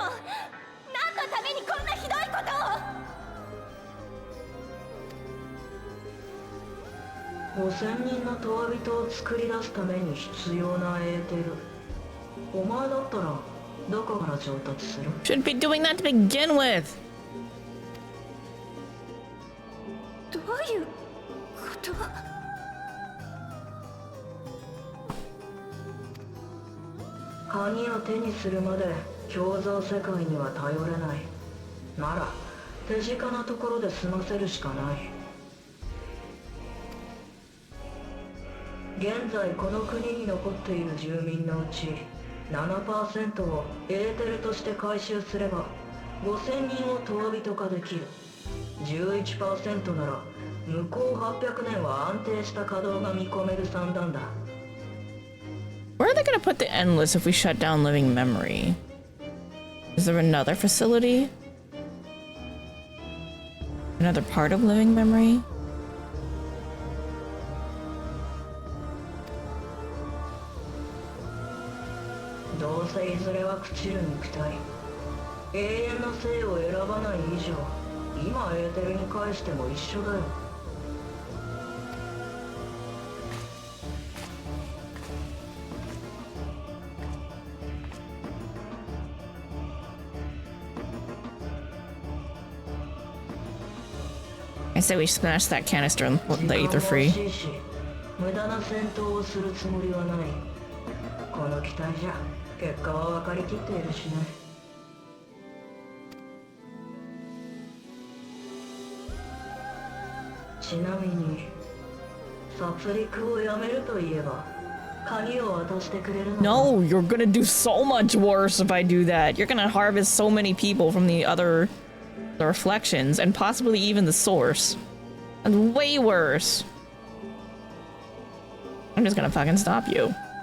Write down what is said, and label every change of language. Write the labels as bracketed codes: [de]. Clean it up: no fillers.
[ja] 何のためにこんなひどいことを？5000人のトワビトを作り出すために必要なエーテル。お前だったらどこから調達する？ [en] Shouldn't be doing that to begin with. [ja] どういうこと？鍵を手にするまで共造世界には頼れない。なら手近なところで済ませるしかない。現在この国に残っている住民のうち 7% をエーテルとして回収すれば5000人をトワビト化できる。 11% なら向こう800年は安定した稼働が見込める算段だ。 [en] Where are they gonna put the endless if we shut down living memory? Is there another facility? Another part of living memory? [ja] どうせいずれは朽ちる肉体。永遠の生を選ばない以上、今エーテルに返しても一緒だよ。 [en] I say we smash that canister and let the ether free. [ja] 無駄な戦闘をするつもりはない。この機体じゃ結果は分かりきっているしね。ちなみに殺戮をやめると言えば鍵を渡してくれるの。 [en] No, you're gonna do so much worse if I do that. You're gonna harvest so many people from the reflections and possibly even the source. And way worse. I'm just gonna fucking stop you.